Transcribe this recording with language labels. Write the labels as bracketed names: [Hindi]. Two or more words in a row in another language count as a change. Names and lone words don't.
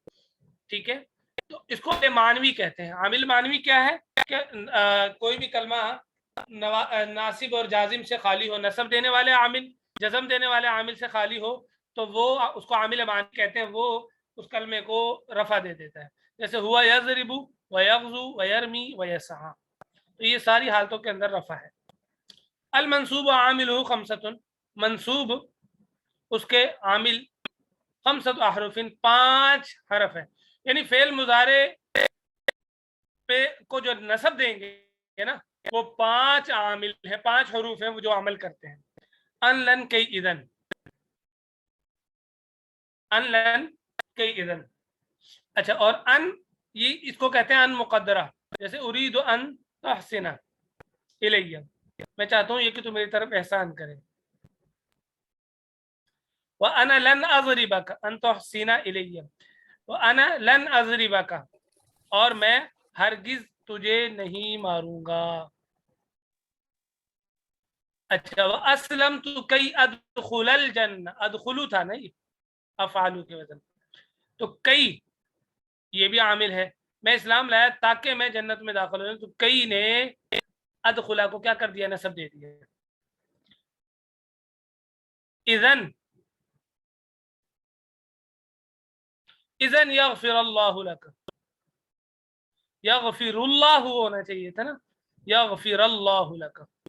[Hindi] ठीक है, तो इसको मानवी कहते हैं। [Arabic] عامل معنوي [Hindi] क्या है कि कोई भी कलमा नासिब और जाजिम से खाली हो, नसब देने वाले आमिल, जज़म देने वाले आमिल से खाली हो, तो वो उसको [Arabic] عامل معنوي [Hindi] कहते हैं। वो उस कलमे को रफा दे देता है। [Arabic] जैसे هو يضرب و يغزو و يرمي و يسعى, [Hindi] तो ये सारी हालतों के अंदर रफा है। [Arabic] المنصوب عامله خمسة, मंसूब उसके عامل خمسة أحرف, [Hindi] 5 हरफ है। यानी [Arabic] فعل مضارع [Hindi] पे को जो नसब देंगे ना, वो 5 आमिल है, 5 हरूफ है वो जो अमल करते हैं। [Arabic] أن لن كي إذن، أن لن كي إذن. [Hindi] अच्छा, और अन ये इसको कहते हैं [Arabic] أن مقدرة. जैसे أريد أن تحسن إلي, [Hindi] मैं चाहता हूँ ये कि तू मेरी तरफ एहसान करे। [Arabic] وأنا لن أضربك أن تحسن إلي، وأنا لن أضربك, [Hindi] और मैं हरगिज तुझे नहीं मारूंगा। अच्छा, [Arabic] و أسلمت كي أدخل الجنة, [Hindi] अदखुलू था ना ये अफ़ालू के वजन, तो कई ये भी आमिल है। मैं इस्लाम लाया ताकि मैं जन्नत में दाखिल हो। तो कई ने अदखुला को क्या कर दिया? नसब दे दिया। [Arabic] إذن، إذن يغفر الله لك, यग़फ़िरुल्लाहु [Hindi] होना चाहिए था ना, [Arabic] يغفر الله لك.